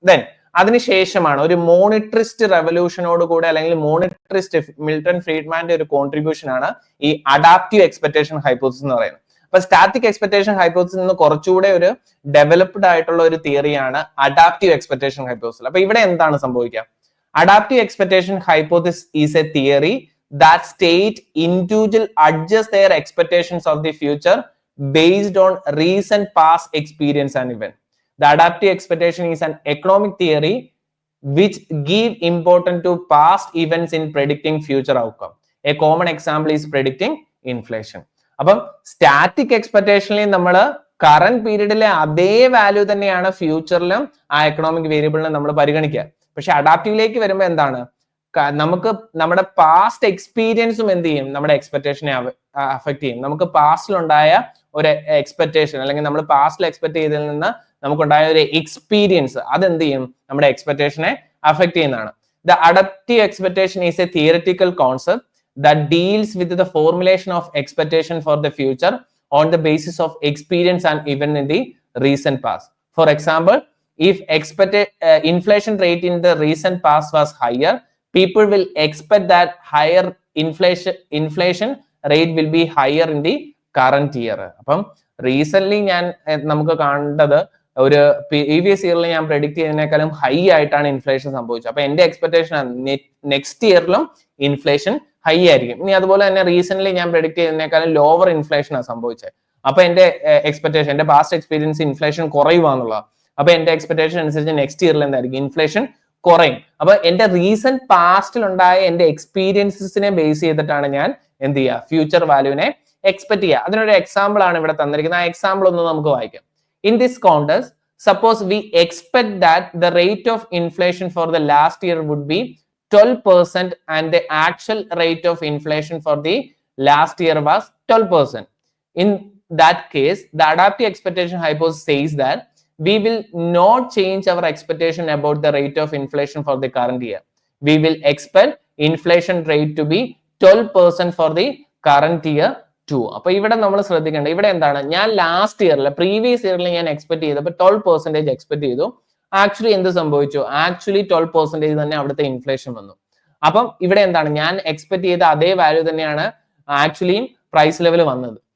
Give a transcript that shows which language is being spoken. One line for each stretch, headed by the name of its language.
Malayalam: Then അതിനുശേഷമാണ് ഒരു മോണിറ്ററിസ്റ്റ് റെവല്യൂഷനോട് കൂടെ അല്ലെങ്കിൽ മോണിറ്ററിസ്റ്റ് മിൽട്ടൺ ഫ്രീഡ്മാന്റെ ഒരു കോൺട്രിബ്യൂഷൻ ആണ് ഈ അഡാപ്റ്റീവ് എക്സ്പെക്ടേഷൻ ഹൈപ്പോത്തിസിസ് എന്ന് പറയുന്നത്. അപ്പൊ സ്റ്റാറ്റിക് എക്സ്പെക്ടേഷൻ ഹൈപ്പോത്തിസിസ് നിന്ന് കുറച്ചുകൂടെ ഒരു ഡെവലപ്ഡ് ആയിട്ടുള്ള ഒരു തിയറിയാണ് അഡാപ്റ്റീവ് എക്സ്പെക്ടേഷൻ ഹൈപ്പോത്തിസിസ്. അപ്പൊ ഇവിടെ എന്താണ് സംഭവിക്കുക?
English: Adaptive expectation hypothesis is a theory that state individual adjust their expectations of the future based on recent past experience and event. The adaptive expectation is an economic theory which give importance to past events in predicting future outcome. A common example is predicting inflation.
Malayalam: അപ്പം static എക്സ്പെക്ടേഷനിൽ നമ്മൾ current പീരീഡിലെ അതേ value തന്നെയാണ് ഫ്യൂച്ചറിലും ആ economic വേരിയബിളിനെ നമ്മൾ പരിഗണിക്കുക. പക്ഷെ അഡാപ്റ്റീവിലേക്ക് വരുമ്പോൾ എന്താണ്? നമുക്ക് നമ്മുടെ പാസ്റ്റ് എക്സ്പീരിയൻസും എന്ത് ചെയ്യും? നമ്മുടെ എക്സ്പെക്ടേഷനെ അഫക്ട് ചെയ്യും. നമുക്ക് പാസ്റ്റിലുണ്ടായ ഒരു എക്സ്പെക്ടേഷൻ അല്ലെങ്കിൽ നമ്മൾ പാസ്റ്റിൽ എക്സ്പെക്ട് ചെയ്തതിൽ നിന്ന് നമുക്കുണ്ടായ ഒരു എക്സ്പീരിയൻസ് അതെന്ത് ചെയ്യും? നമ്മുടെ എക്സ്പെക്ടേഷനെ അഫക്ട് ചെയ്യുന്നതാണ്.
English: The adaptive expectation is a theoretical concept that deals with the formulation of expectation for the future on the basis of experience and even in the recent past. For example, if expected inflation rate in the recent past was higher, people will expect that higher inflation rate will be higher in the current year.
Malayalam: അപ്പം recent ഞാൻ നമുക്ക് കണ്ടത് ഒരു previous ഇയറിൽ ഞാൻ predict ചെയ്യുന്നതിനേക്കാളും high ആയിട്ടാണ് inflation സംഭവിച്ചത്. അപ്പൊ എന്റെ എക്സ്പെക്ടേഷൻ നെക്സ്റ്റ് ഇയറിലും ഇൻഫ്ലേഷൻ ഹൈ ആയിരിക്കും. ഇനി അതുപോലെ തന്നെ റീസെന്റ് ഞാൻ പ്രെഡിക്ട് ചെയ്യുന്നതിനേക്കാളും ലോവർ ഇൻഫ്ലേഷൻ ആണ് സംഭവിച്ചത്. അപ്പൊ എന്റെ എക്സ്പെക്ടേഷൻ, എന്റെ പാസ്റ്റ് എക്സ്പീരിയൻസ് ഇൻഫ്ലേഷൻ കുറയുവാന്നുള്ളതാണ്. അപ്പൊ എന്റെ എക്സ്പെക്ടേഷൻ അനുസരിച്ച് നെക്സ്റ്റ് ഇയറിൽ എന്തായിരിക്കും? ഇൻഫ്ലേഷൻ കുറയും. അപ്പൊ എന്റെ റീസെന്റ് പാസ്റ്റിൽ ഉണ്ടായ എന്റെ എക്സ്പീരിയൻസിനെ ബേസ് ചെയ്തിട്ടാണ് ഞാൻ എന്ത് ചെയ്യുക? ഫ്യൂച്ചർ വാല്യൂവിനെ എക്സ്പെക്ട് ചെയ്യുക. അതിനൊരു എക്സാമ്പിൾ ആണ് ഇവിടെ തന്നിരിക്കുന്നത്. ആ എക്സാമ്പിൾ ഒന്ന് നമുക്ക് വായിക്കാം.
English: In this context, suppose we expect that the rate of inflation for the last year would be 12% and the actual rate of inflation for the last year was 12%. In that case, the adaptive expectation hypothesis says that we will not change our expectation about the rate of inflation for the current year. We will expect inflation rate to be 12% for the current year 2.
Malayalam: അപ്പൊ ഇവിടെ നമ്മൾ ശ്രദ്ധിക്കേണ്ടത് ഇവിടെ എന്താണ്, ഞാൻ last ഇയറിൽ previous ഇയറിൽ ഞാൻ എക്സ്പെക്ട് ചെയ്തപ്പോൾ 12% എക്സ്പെക്ട് ചെയ്തു. ആക്ച്വലി എന്ത് സംഭവിച്ചു? ആക്ച്വലി 12% തന്നെ അവിടുത്തെ ഇൻഫ്ലേഷൻ വന്നു. അപ്പം ഇവിടെ എന്താണ്, ഞാൻ എക്സ്പെക്ട് ചെയ്ത അതേ വാല്യൂ തന്നെയാണ് ആക്ച്വലിയും പ്രൈസ് ലെവൽ വന്നത്.